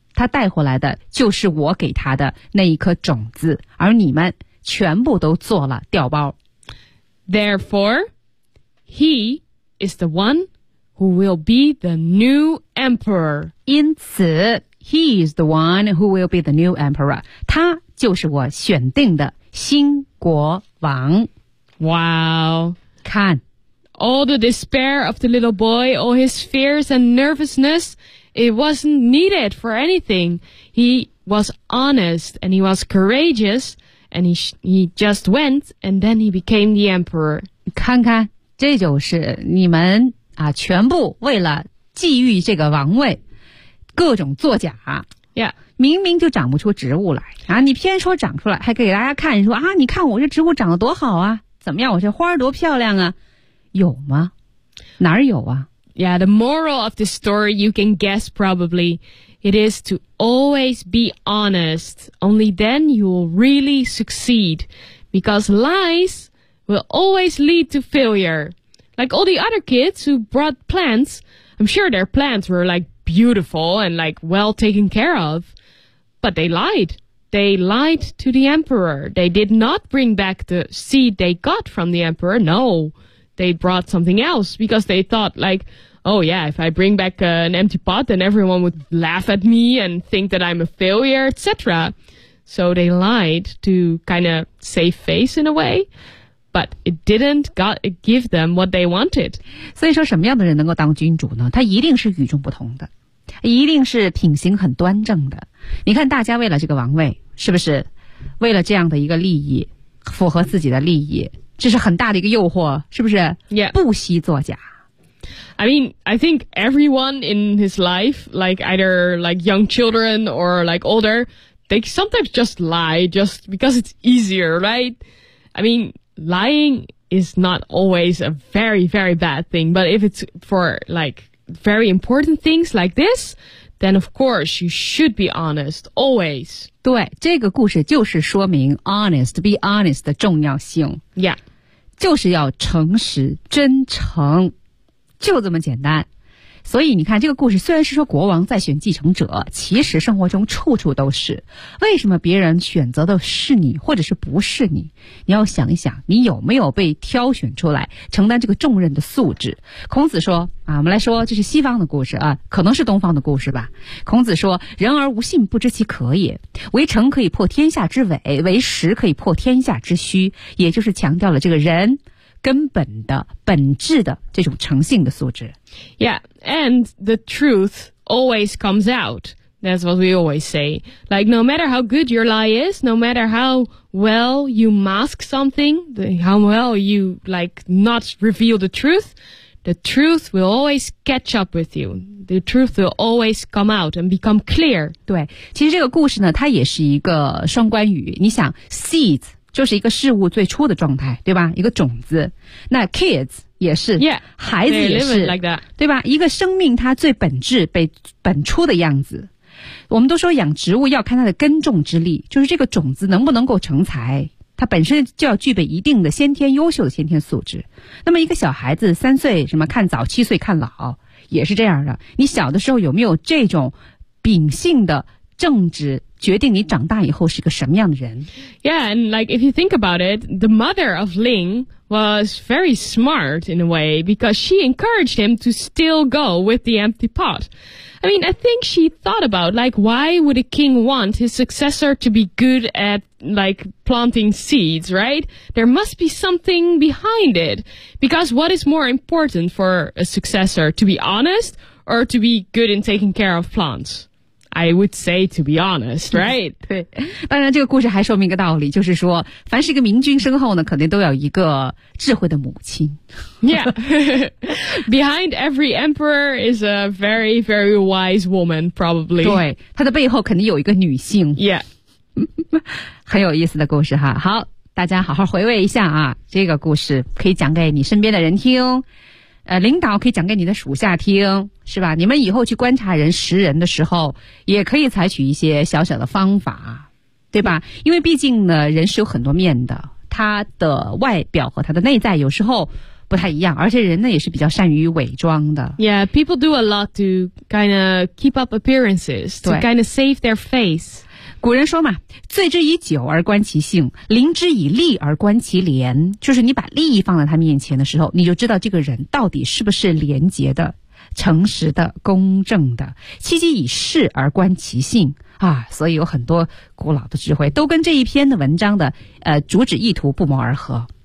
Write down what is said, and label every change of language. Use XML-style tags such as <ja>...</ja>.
<zh>他带回来的就是我给他的那一颗种子，而你们全部都做了调包。</zh> <en>Therefore, he is the one who will be the new emperor.</en> <zh>因此</zh> <en>，he is the one who will be the new emperor.</en> <zh>他就是我选定的新国王。 Wow! 看</zh> <en>，all the despair of the little boy, all his fears and nervousness. It wasn't needed for anything. He was honest and he was courageous and he just went and then he became the emperor.</en> <zh>看看，这就是你们啊，全部为了觊觎这个王位，各种作假。 Yeah. 明明就长不出植物来啊，你偏说长出来，还给大家看说啊，你看我这植物长得多好啊，怎么样，我这花多漂亮啊，有吗？哪有啊？</zh> <en>Yeah, the moral of the story, you can guess probably, it is to always be honest. Only then you will really succeed. Because lies will always lead to failure. Like all the other kids who brought plants, I'm sure their plants were like beautiful and like well taken care of. But they lied. They lied to the emperor. They did not bring back the seed they got from the emperor, no. They brought something else because they thought like, oh yeah, if I bring back an empty pot, then everyone would laugh at me and think that I'm a failure, etc. So they lied to kind of save face in a way, but it didn't give them what they wanted.</en> <zh>所以说什么样的人能够当君主呢？他一定是与众不同的，一定是品行很端正的。你看大家为了这个王位，是不是为了这样的一个利益，符合自己的利益。这是很大的一个诱惑，是不是？ Yeah. 不惜作假。</zh> <en>I mean, I think everyone in his life, like either like young children or like older, they sometimes just lie just because it's easier, right? I mean, lying is not always a very, very bad thing. But if it's for like very important things like this, then of course you should be honest, always.</en> <zh>对，这个故事就是说明</zh> <en>honest, be honest</en> <zh>的重要性。 Yeah. 就是要诚实真诚，就这么简单。所以你看这个故事虽然是说国王在选继承者，其实生活中处处都是。为什么别人选择的是你或者是不是你，你要想一想你有没有被挑选出来承担这个重任的素质。孔子说啊，我们来说这是西方的故事啊，可能是东方的故事吧。孔子说，人而无信不知其可也，为诚可以破天下之伪，为实可以破天下之虚，也就是强调了这个人根本的本质的这种诚信的素质。</zh> <en>Yeah, and the truth always comes out. That's what we always say. Like, no matter how good your lie is, no matter how well you mask something, how well you, like, not reveal the truth will always catch up with you. The truth will always come out and become clear.</en> <zh>对，其实这个故事呢，它也是一个双关语。你想 seeds就是一个事物最初的状态，对吧？一个种子。那 kids 也是 yeah, 孩子也是、</zh> <en>like、that.</en> <zh>对吧？一个生命它最本质被本初的样子。我们都说养植物要看它的根种之力，就是这个种子能不能够成才，它本身就要具备一定的先天优秀的先天素质。那么一个小孩子三岁什么看早，七岁看老，也是这样的。你小的时候有没有这种秉性的正直，决定你长大以后是个什么样的人。</zh> <en>Yeah, and like if you think about it, the mother of Ling was very smart in a way because she encouraged him to still go with the empty pot. I mean, I think she thought about like why would a king want his successor to be good at like planting seeds, right? There must be something behind it. Because what is more important for a successor, to be honest or to be good in taking care of plants? I would say, to be honest, right?</en> <zh>对，当然这个故事还说明一个道理，就是说凡是一个明君身后呢，肯定都有一个智慧的母亲。</zh> <en>Yeah, behind every emperor is a very, very wise woman, probably.</en> <zh>对，他的背后肯定有一个女性。 Yeah. 很有意思的故事哈。好，大家好好回味一下啊，这个故事可以讲给你身边的人听。领导可以讲给你的属下听，是吧？你们以后去观察人识人的时候，也可以采取一些小小的方法，对吧？因为毕竟呢，人是有很多面的，他的外表和他的内在有时候不太一样，而且人呢也是比较善于伪装的。</zh> <en>Yeah, people do a lot to kind of keep up appearances, to kind of save their face.</en> <zh>古人说嘛，醉之以酒而观其性，临之以利而观其廉，就是你把利益放在他面前的时候，你就知道这个人到底是不是廉洁的、诚实的、公正的。戚戚以事而观其性啊，所以有很多古老的智慧都跟这一篇的文章的主旨意图不谋而合。</zh>